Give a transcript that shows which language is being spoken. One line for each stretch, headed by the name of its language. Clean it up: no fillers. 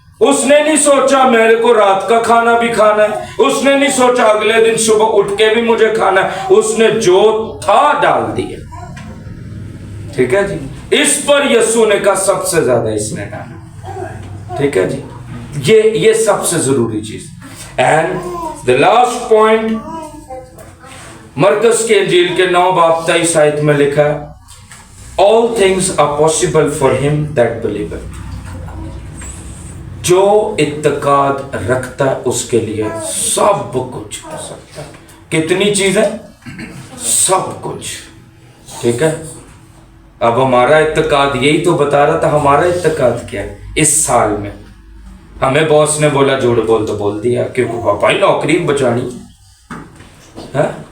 Urdu: اس نے نہیں سوچا میرے کو رات کا کھانا بھی کھانا ہے, اس نے نہیں سوچا اگلے دن صبح اٹھ کے بھی مجھے کھانا ہے, اس نے جو تھا ڈال دیا. ٹھیک ہے جی. اس پر یسوع نے کہا سب سے زیادہ اس نے ڈالا. ٹھیک ہے جی, یہ سب سے ضروری چیز.
English: and the last point,
Urdu: مرکز کے انجیل کے 9 باب 23 آیت میں لکھا ہے,
English: all things are possible for him that believeth.
Urdu: جو اعتقاد رکھتا ہے اس کے لیے سب کچھ ہو سکتا ہے. کتنی چیزیں؟ سب کچھ. ٹھیک ہے. اب ہمارا اعتقاد یہی تو بتا رہا تھا. ہمارا اعتقاد کیا ہے اس سال میں؟ ہمیں باس نے بولا جھوٹ بول تو بول دیا کیونکہ پاپا ہی نوکری بچانی ہے.